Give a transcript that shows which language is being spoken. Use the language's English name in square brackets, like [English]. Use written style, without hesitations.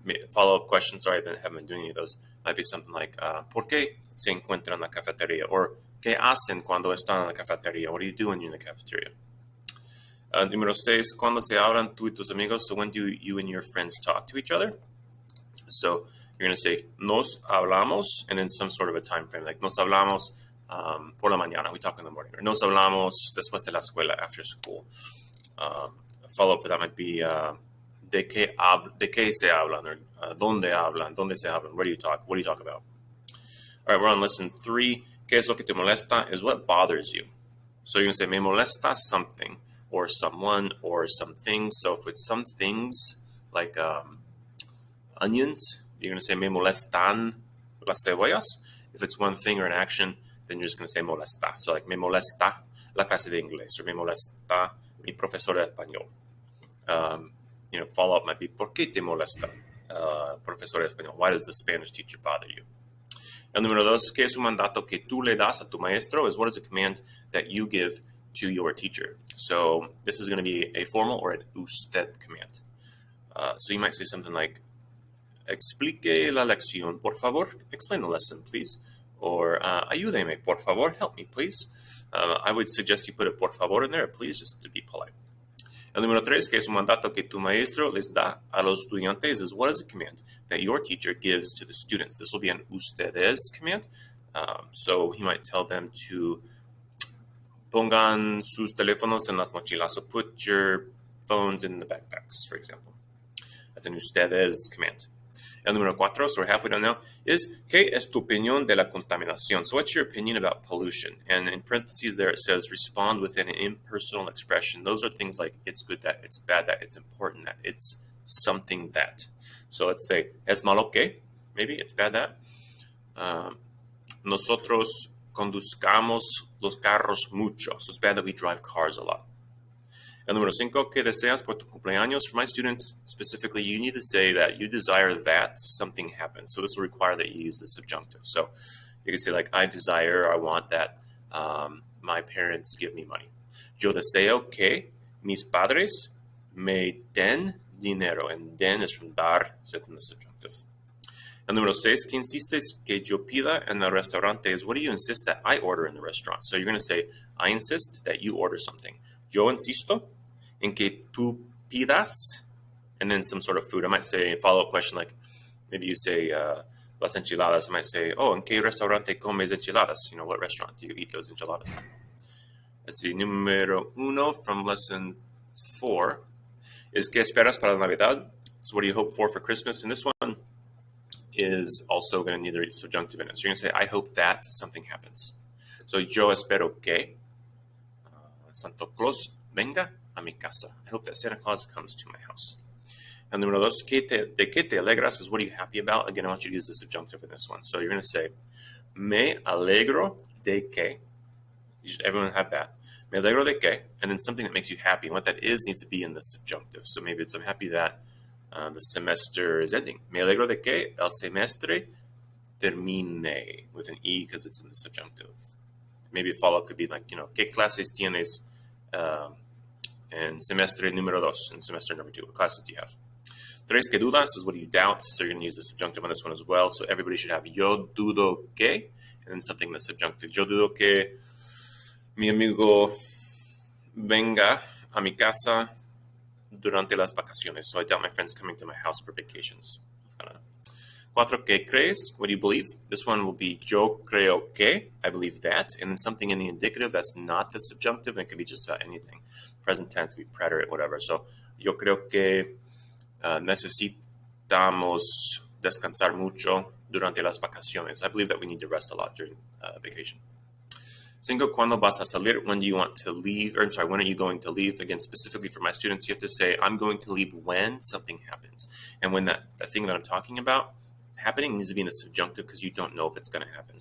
[English] Follow-up question, sorry, I haven't been doing any of those. [Spanish] Might be something like, ¿por qué se encuentran en la cafetería? Or, ¿qué hacen cuando están en la cafetería? [English] What do you do when you're in the cafeteria? [Spanish] Número 6, ¿cuándo se hablan tú y tus amigos? [English] So when do you and your friends talk to each other? So you're going to say, nos hablamos, and then some sort of a time frame, like [Spanish] nos hablamos por la mañana, [English] we talk in the morning. [Spanish] Or nos hablamos después de la escuela, [English] after school. A follow-up for that might be, [Spanish] ¿de qué se hablan? [English] Or [Spanish] ¿dónde hablan? ¿Dónde se hablan? [English] Where do you talk? What do you talk about? All right, we're on lesson 3. [Spanish] ¿Qué es lo que te molesta? [English] Is what bothers you. So you're going to say, me molesta something, or someone, or some things. So if it's some things, like onions, you're going to say, [Spanish] me molestan las cebollas. [English] If it's one thing or an action, then you're just going to say molesta. [Spanish] So like, me molesta la clase de inglés, or me molesta mi profesor de español. Follow-up might be, ¿por qué te molesta profesor de español? [English] Why does the Spanish teacher bother you? [Spanish] And número 2, ¿qué es un mandato que tú le das a tu maestro? [English] Is, what is a command that you give to your teacher? So this is going to be a formal or an usted command. So you might say something like, [Spanish] explique la lección, por favor. [English] Explain the lesson, please. Or [Spanish] ayúdeme, por favor. [English] Help me, please. I would suggest you put a por favor in there, please, just to be polite. [Spanish] El número 3, que es un mandato que tu maestro les da a los estudiantes, [English] is what is a command that your teacher gives to the students? This will be an ustedes command. So he might tell them to [Spanish] pongan sus teléfonos en las mochilas. [English] So put your phones in the backpacks, for example. That's an ustedes command. [Spanish] El número 4, [English] so we're halfway done now, [Spanish] is ¿qué es tu opinión de la contaminación? [English] So what's your opinion about pollution? And in parentheses there it says respond with an impersonal expression. Those are things like it's good that, it's bad that, it's important that, it's something that. So let's say [Spanish] es malo que, [English] maybe it's bad that. [Spanish] Nosotros conduzcamos los carros mucho. [English] So it's bad that we drive cars a lot. [Spanish] El número 5, ¿qué deseas por tu cumpleaños? [English] For my students, specifically, you need to say that you desire that something happens. So this will require that you use the subjunctive. So you can say like, I desire, I want that my parents give me money. [Spanish] Yo deseo que mis padres me den dinero. [English] And den is from dar, so it's in the subjunctive. [Spanish] El número 6, ¿qué insistes que yo pida en el restaurante? [English] Is what do you insist that I order in the restaurant? So you're going to say, I insist that you order something. [Spanish] Yo insisto en que tú pidas, [English] and then some sort of food. I might say a follow-up question like, maybe you say las enchiladas. I might say, oh, [Spanish] ¿en qué restaurante comes enchiladas? [English] You know, what restaurant do you eat those enchiladas? Let's see, número 1 from lesson 4 is [Spanish] ¿qué esperas para la Navidad? [English] So what do you hope for Christmas? And this one is also going to need the subjunctive in it. So you're going to say, I hope that something happens. So [Spanish] yo espero que Santa Claus venga a mi casa. [English] I hope that Santa Claus comes to my house. [Spanish] And número 2, ¿de qué te alegras? [English] Is what are you happy about? Again, I want you to use the subjunctive in this one. So you're going to say, [Spanish] me alegro de que. [English] You should everyone have that. Me alegro de que. And then something that makes you happy. And what that is needs to be in the subjunctive. So maybe it's I'm happy that the semester is ending. [Spanish] Me alegro de que el semestre termine [English] with an E because it's in the subjunctive. Maybe a follow-up could be like, you know, [Spanish] ¿qué clases tienes en semestre número 2, [English] in semester number 2? What classes do you have? 3, [Spanish] ¿qué dudas? [English] Is what do you doubt? So you're going to use the subjunctive on this one as well. So everybody should have [Spanish] yo dudo que, [English] and then something in the subjunctive. [Spanish] Yo dudo que mi amigo venga a mi casa durante las vacaciones. [English] So I doubt my friends coming to my house for vacations. 4, [Spanish] ¿qué crees? [English] What do you believe? This one will be [Spanish] yo creo que, [English] I believe that, and then something in the indicative that's not the subjunctive, and it can be just about anything. Present tense, be preterite, whatever. [Spanish] So yo creo que necesitamos descansar mucho durante las vacaciones. [English] I believe that we need to rest a lot during vacation. 5, [Spanish] ¿cuándo vas a salir? [English] When do you want to leave? Or I'm sorry, when are you going to leave? Again, specifically for my students, you have to say, I'm going to leave when something happens. And when that thing that I'm talking about happening needs to be in the subjunctive because you don't know if it's going to happen.